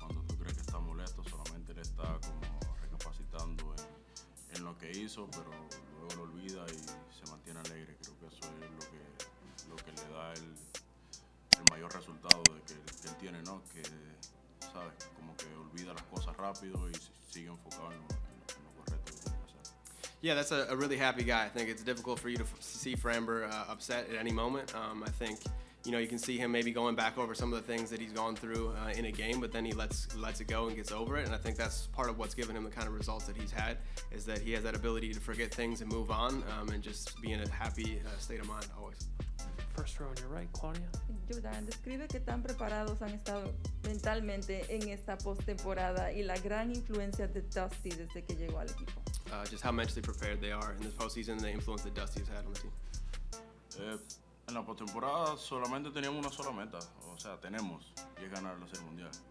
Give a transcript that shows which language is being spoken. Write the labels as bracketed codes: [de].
[es] Cuando tú crees que está molesto, solamente él está como recapacitando en lo que hizo, pero luego lo olvida y se mantiene alegre. Creo que eso es lo que le da el mayor resultado de que él tiene, ¿no? Que, ¿sabes? Como que olvida las cosas rápido y sigue enfocado en lo correcto que tiene que hacer. [en] Yeah, that's a really happy guy. I think it's difficult for you to see Framber upset at any moment. I think, you can see him maybe going back over some of the things that he's gone through in a game, but then he lets it go and gets over it. And I think that's part of what's given him the kind of results that he's had, is that he has that ability to forget things and move on, and just be in a happy state of mind always. First row on your right, Claudia. [es] Yordan, describe qué tan preparados han estado mentalmente en esta postemporada y la gran influencia de Dusty desde que llegó al equipo. [en] Just how mentally prepared they are in this postseason and the influence that Dusty has had on the team. [es] En la postemporada solamente teníamos una sola meta, o sea, y es ganar la Serie Mundial.